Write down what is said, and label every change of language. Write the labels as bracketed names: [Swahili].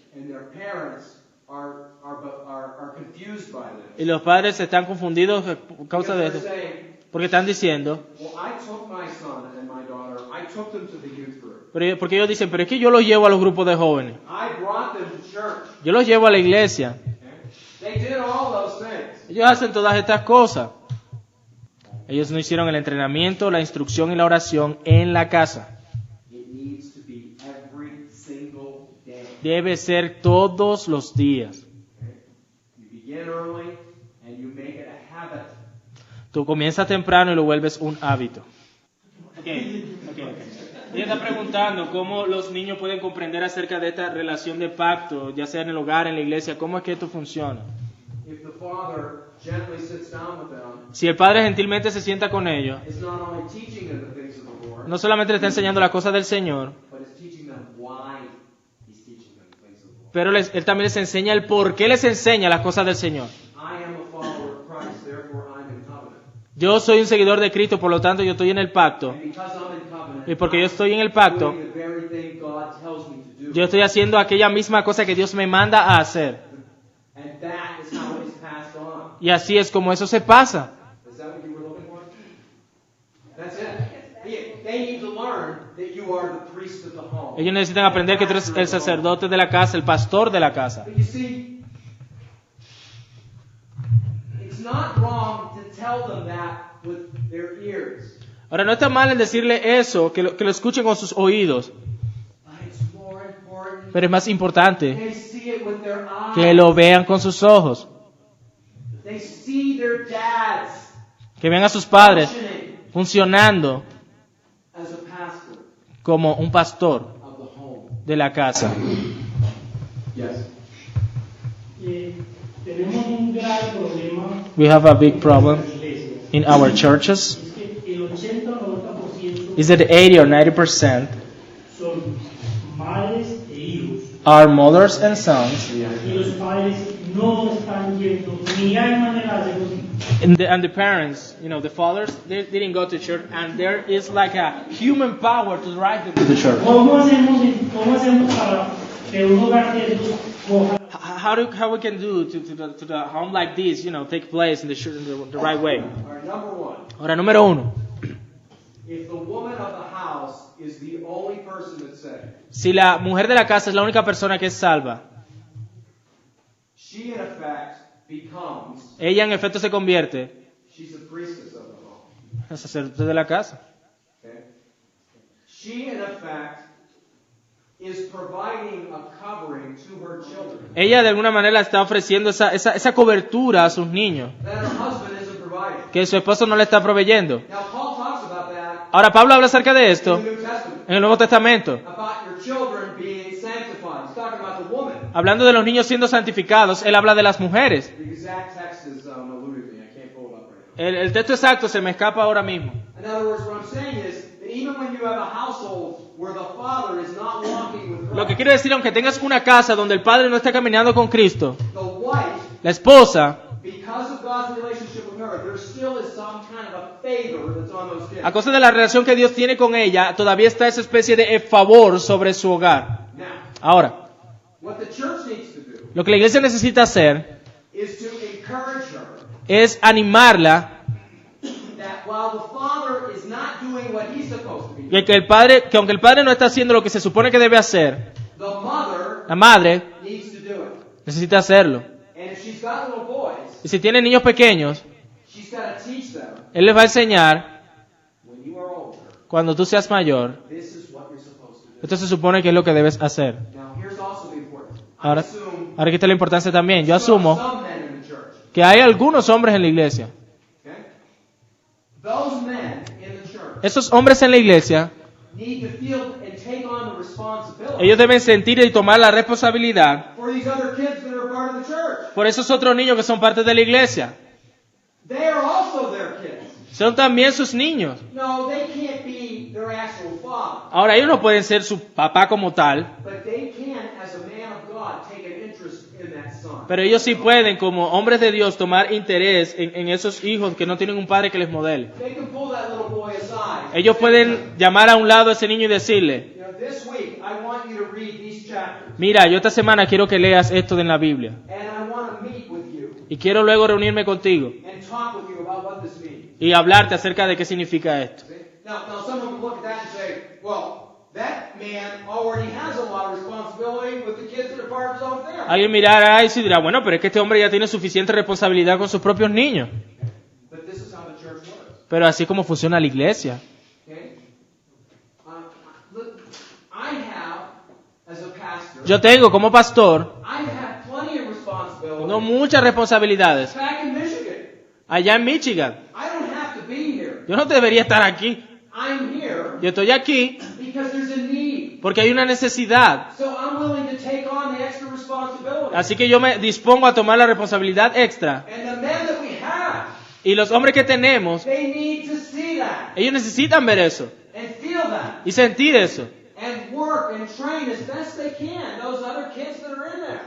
[English] and their parents are confused by this. [Spanish] y los padres están confundidos a causa de [English] Because [Spanish] esto. [English] they're saying, [Spanish] Porque están diciendo, [English] well, I took my son and my daughter, I took them to the youth group. [Spanish] porque ellos dicen, pero es que yo los llevo a los grupos de jóvenes. [English] I brought them to church. [Spanish] Yo los llevo a la iglesia. [English] They did all those things. [Spanish] Ellos hacen todas estas cosas. Ellos no hicieron el entrenamiento, la instrucción y la oración en la casa. [English] It needs to be every single day. [Spanish] Debe ser todos los días. [English] You begin early and you make it a habit. [Spanish] Tú comienzas temprano y lo vuelves un hábito. Okay. Ella está preguntando cómo los niños pueden comprender acerca de esta relación de pacto, ya sea en el hogar, en la iglesia, cómo es que esto funciona. [English] If the father gently sits down with them, [Spanish] Si el padre gentilmente se sienta con ellos, [English] it's not only teaching them the things of the Lord, [Spanish] no solamente le está enseñando las cosas del Señor, [English] but it's teaching them why he's teaching them the things of the Lord. [Spanish] pero él también les enseña el por qué les enseña las cosas del Señor. [English] I am a follower of Christ, therefore I'm in covenant. [Spanish] Yo soy un seguidor de Cristo, por lo tanto yo estoy en el pacto. [English] And because I'm in covenant, [Spanish] Y porque yo [English] I'm [Spanish] estoy en el pacto, [English] doing the very thing God [Spanish] Yo estoy haciendo aquella misma cosa que Dios me manda a hacer. [English] And that is how it is passed on. [Spanish] Y así es como eso se pasa. [English] Is that what you were looking for? That's it. They need to learn that you are the priest of the home. [Spanish] Ellos necesitan aprender que tú eres el sacerdote de la casa, el pastor de la casa. [English] But you see, it's not wrong to tell them that with their ears. [Spanish] Ahora, no está mal en decirle eso, que lo escuchen con sus oídos, [English] But it's more important [Spanish] pero es más importante [English] they see it with their eyes. [Spanish] que lo vean con sus ojos, [English] They see their dads [Spanish] que vean a sus padres [English] functioning [Spanish] funcionando [English] as a pastor [Spanish] como un pastor [English] of the home. [Spanish] de la casa. [English] Yes. [Spanish] Tenemos un grave problema [English] We have a big problem [Spanish] en las iglesias. [English] in our churches. [Spanish] Es que el 80-90% [English] Is that 80 or 90% [Spanish] son madres e hijos. [English] are mothers and sons, [Spanish] Y los padres no están yendo, ni hay manera de hacerlo. [English] and the parents, the fathers, they didn't go to church, and there is like a human power to drive them to the church. [Spanish] ¿Cómo hacemos para que un hogar de estos coja? [English] How we can do to the home like this, take place in the right way? All right, number one. [Spanish] Ahora, número uno, [English] If the woman of the house is the only person that's saved, [Spanish] si la mujer de la casa es la única persona que es salva, [English] she in effect becomes, [Spanish] ella en efecto se convierte [English] she's a priestess of the home. [Spanish] en sacerdote de la casa. [English] Okay? She in effect is providing a covering to her children [Spanish] Ella de alguna manera está ofreciendo esa cobertura a sus niños, [English] that her husband isn't providing. [Spanish] que su esposo no le está proveyendo. [English] Now Paul talks about that [Spanish] Ahora, Pablo habla acerca de [English] in [Spanish] esto [English] the New Testament, [Spanish] en el Nuevo Testamento, [English] about your children being sanctified. He's talking about the woman. [Spanish] hablando de los niños siendo santificados. Él habla de las mujeres. [English] The exact text is eluding me. I can't pull it up right now. [Spanish] El texto exacto se me escapa ahora mismo. [English] In other words, what I'm saying is that even when you have a household where the father is not walking with [Spanish] Lo que [English] Christ, [Spanish] quiere decir, aunque tengas una casa donde el padre no está caminando con Cristo, [English] the wife, [Spanish] la esposa, [English] because of God's relationship with her, there still is some kind of a favor that's on those kids. [Spanish] a causa de la relación que Dios tiene con ella, todavía está esa especie de favor sobre su hogar. [English] Now, [Spanish] Ahora, [English] what the church needs to do [Spanish] lo que la iglesia necesita hacer [English] is to encourage her [Spanish] es animarla [English] that while the father is not doing what he's supposed to be doing, [Spanish] que aunque el padre no está haciendo lo que se supone que debe hacer, [English] the mother [Spanish] la madre [English] needs to do it. [Spanish] necesita hacerlo. [English] And if she's got little boys, [Spanish] Y si tiene niños pequeños, [English] she's got to teach them, [Spanish] él les va a enseñar, [English] when you are older, [Spanish] cuando tú seas mayor, [English] this is what you're supposed to do. [Spanish] esto se supone que es lo que debes hacer. [English] Now, here's also the important. I [Spanish] Ahora, [English] assume [Spanish] ahora aquí está la importancia también. Yo [English] some [Spanish] asumo [English] men in the church. [Spanish] que hay algunos hombres en la iglesia. [English] Okay? Those men in the church [Spanish] Esos hombres en la iglesia, [English] need to feel and take on the responsibility [Spanish] ellos deben sentir y tomar la responsabilidad [English] for these other kids that are part of the church. [Spanish] por esos otros niños que son parte de la iglesia. [English] They are also their kids. [Spanish] Son también sus niños. [English] No, they can't be their actual father, [Spanish] Ahora, ellos no pueden ser su papá como tal, [English] but they can, as a man of God, take an interest in that son. [Spanish] pero ellos sí pueden, como hombres de Dios, tomar interés en esos hijos que no tienen un padre que les modele. [English] They can pull that little boy aside. [Spanish] Ellos pueden llamar a un lado a ese niño y decirle, [English] You know, this week I want you to read these chapters, [Spanish] mira, yo esta semana quiero que leas esto de la Biblia. [English] and I want to meet with you [Spanish] Y quiero luego reunirme contigo [English] and talk with you about what this means. [Spanish] y hablarte acerca de qué significa esto. [English] See? Now someone would look at that and say, well, that man already has a lot of responsibility with the kids that are part of his own family. [Spanish] Alguien mirará y dirá, bueno, pero es que este hombre ya tiene suficiente responsabilidad con sus propios niños. [English] But this is how the church works. [Spanish] Pero así como funciona la iglesia. [English] Okay? Look, I have, as a pastor, [Spanish] Yo tengo como pastor, [English] I have plenty of responsibility. [Spanish] tengo muchas responsabilidades. [English] Back in Michigan, [Spanish] Allá en Michigan, [English] I don't have to be here. [Spanish] yo no debería estar aquí. [English] I'm here [Spanish] Yo estoy aquí [English] because there's a need. [Spanish] porque hay una necesidad. [English] So I'm willing to take on the extra responsibility. [Spanish] Así que yo me dispongo a tomar la responsabilidad extra. [English] And the men that we have, [Spanish] Y los hombres que tenemos, [English] they need to see that [Spanish] ellos necesitan ver eso [English] and feel that [Spanish] y sentir eso. [English] and work and train as best they can those other kids that are in there.